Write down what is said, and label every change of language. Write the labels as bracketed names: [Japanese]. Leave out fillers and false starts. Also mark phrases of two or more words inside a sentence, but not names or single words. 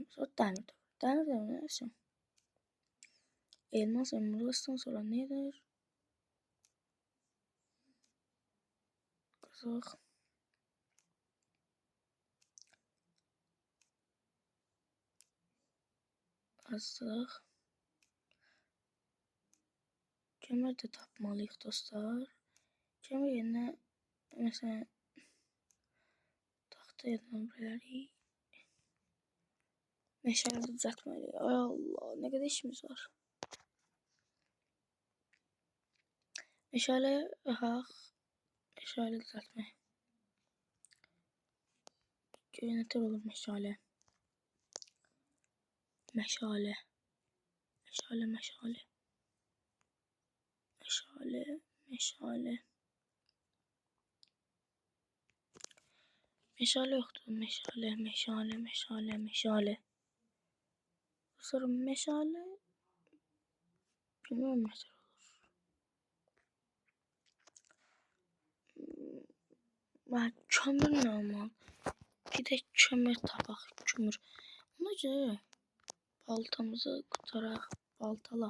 [Turkish] Sonra demir dövrüne geçeceğim. Elmas emerald'dan sonra nedir? Kazak. [Azerbaijani] azdıq. Kömür də tapmalıyıq dostlar. Kömür yerinə məsələn taxta yadıma bilərik. Meşale düzəltməliyik. Ay Allah, nə qədər işimiz var. Meşale yaxaq. Meşale düzəltmək. Görün nətər olur meşale. Meşale. Meşale, meşale. Meşale, meşale. Meşale yoxdur. Meşale, meşale, meşale, meşale. Sonra meşale bilmirəm nətər olur. Kömür nə olmalı? Gedək kömür tapaq, kömür. Ona görə baltamızı qutaraq, baltalaq.